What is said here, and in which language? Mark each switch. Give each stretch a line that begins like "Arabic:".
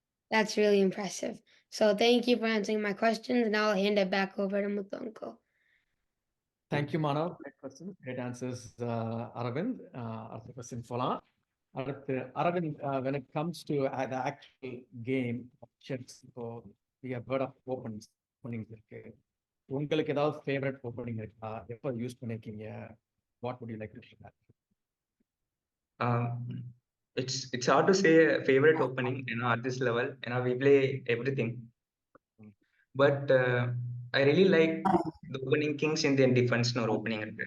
English: That's really impressive. So thank you for answering my questions, and I'll hand it back over to Muthu uncle. Thank you, Manav. Great questions, great answers, Aravind. Other question
Tamil: போலாம்.
English: அடுத்து Aravind, when it comes to the actual game of chess, so we have heard of openings இருக்கு.
Tamil: உங்களுக்கு ஏதாவது favourite opening இருக்கா? எப்போ use பண்ணிருக்கீங்க?
English: What would you like to share? It's hard to say a favorite opening, at this level. We play everything, but I really like the opening kings Indian defense nor opening.